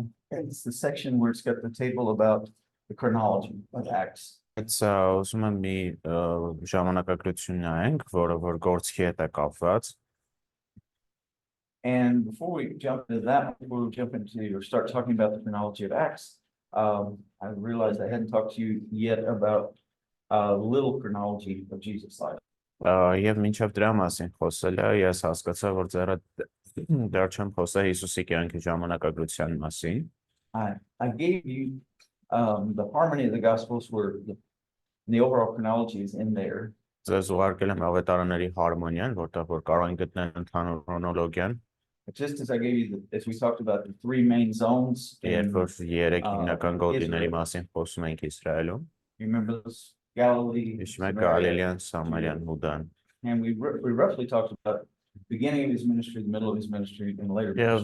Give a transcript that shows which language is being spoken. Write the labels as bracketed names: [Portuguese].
[English] It's the section where it's got the table about the chronology of Acts. It's [Armenian] ուզում եմ մի ժամանակագրություն նայենք, որը որ գործքի հետ է կապված։ [English] And before we jump into that, before we jump into or start talking about the chronology of Acts, I realized I hadn't talked to you yet about the little chronology of Jesus' life. [Armenian] Եվ մինչև դրա մասին խոսել է, ես հասկացա, որ ձերը դեռ չեմ խոսել Հիսուսի կյանքի ժամանակագրության մասին։ [English] I gave you the harmony of the Gospels where the overall chronology is in there. [Armenian] Ձեզ ուղարկել եմ ավետարանների հարմոնիան, որտեղ որ կարող են գտնել ընդհանուր քրոնոլոգիան։ [English] Just as I gave you, as we talked about the three main zones. [Armenian] Երբ որ երեք հիմնական գոտիների մասին խոսում ենք Իսրայելում։ [English] Remember this? Galilee, Galilean, Samarian, Hudan. And we roughly talked about the beginning of his ministry, the middle of his ministry, and later.